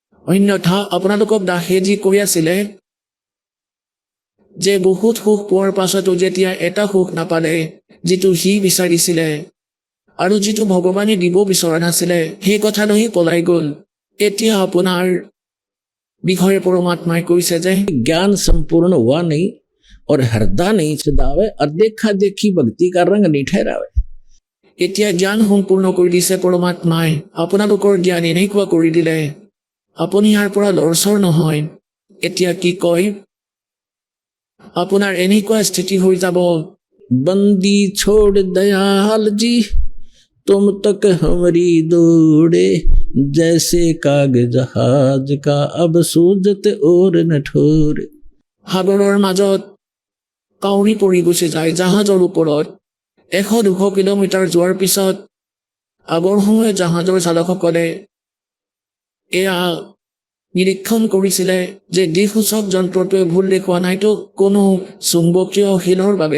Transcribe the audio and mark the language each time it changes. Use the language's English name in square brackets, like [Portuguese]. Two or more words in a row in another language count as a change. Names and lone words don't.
[Assamese] অন্যথা আপোনালোকক দাসে যি কৈ আছিলে যে বহুত সুখ পোৱাৰ পাছতো যেতিয়া এটা সুখ নাপালে যিটো সি বিচাৰিছিলে আৰু যিটো ভগৱানে দিব বিচৰা নাছিলে সেই কথালৈ পলাই গ'ল। এতিয়া আপোনাৰ বিষয়ে পৰমাত্মাই কৈছে যে [Hindi] ज्ञान संपूर्ण हुआ नहीं और हृदय नहीं सदावे और देखा देखी भक्ति का रंग नहीं ठहरावे। [Assamese] এতিয়া জ্ঞান সম্পূৰ্ণ কৰি দিছে পৰমাত্মাই। আপোনালোকৰ জ্ঞান এনেকুৱা কৰি দিলে আপুনি ইয়াৰ পৰা লৰচৰ নহয়। এতিয়া কি কয় আপোনাৰ এনেকুৱা স্থিতি হৈ যাব [Hindi] बंदी छोड़ दयाल जी तुम तक हमारी दौड़े जैसे काग जहाज का अब सूजत और न ठोरे। [Assamese] সাগৰৰ মাজত কাউৰী পৰি গুচি যায় জাহাজৰ ওপৰত 100-200 কিলোমিটাৰ যোৱাৰ পিছত আগৰ সময়ত জাহাজৰ চালকসকলে এয়া নিৰীক্ষণ কৰিছিলে যে দিশসূচক যন্ত্ৰটোৱে ভুল দেখুওৱা নাইতো কোনো চুম্বকীয় শিলৰ বাবে।